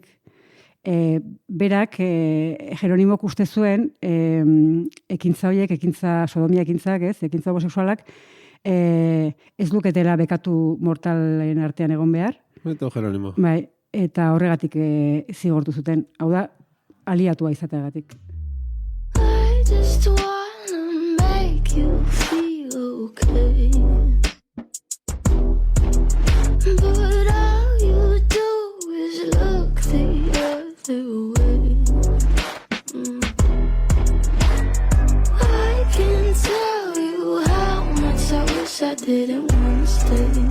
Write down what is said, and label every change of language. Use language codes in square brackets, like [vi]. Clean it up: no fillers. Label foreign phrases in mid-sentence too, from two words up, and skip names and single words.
[eu] Berak, Jeronimok uste zuen, ekintza horiek, sodomia ekintzak, ekintza homoseksualak, ez luketela bekatu mortalen artean egon behar. Eta Jeronimo. Bai, eta horregatik zigortu zuten. Hau da, aliatua izateagatik. [en] I just wanna make you feel okay. But all you do is look the other way. I can tell you how much I wish I didn't want to stay.